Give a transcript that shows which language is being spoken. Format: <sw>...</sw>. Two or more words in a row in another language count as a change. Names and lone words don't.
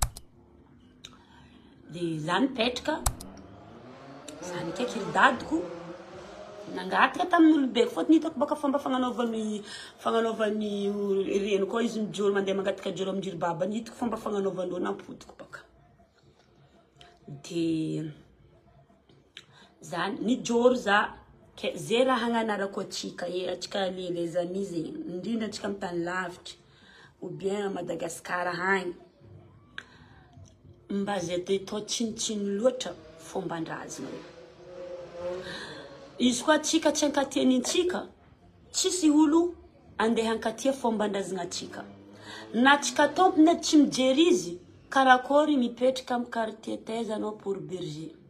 <mg>dia za nipetraka za nikaiky iry dadiko nangataka tamin'olo be fôtony hitako baka fomba fagnanaovany reno koa izy mijoro mandeha mangataka joro aminjiry babany hitako fomba fagnanaovandreo nampodiko baka dia za nijoro za ke zay raha hagnanarako atsika atsika</mg> <fr>les amis</fr> <mg>zegny indrindra atsika amin'ny tany lavitra</mg> <fr>ou bien</fr> <mg>Madagascar agny mba zay atao tsinitsiny loatra fomban-drazana izy koa atsika tsy ankatianintsika tsisy olo andeha hankatia fomban-drazana atsika na atsika tompony tsy mijery izy karakory mipetraka amin'ny quartier taiza anao port berger</mg>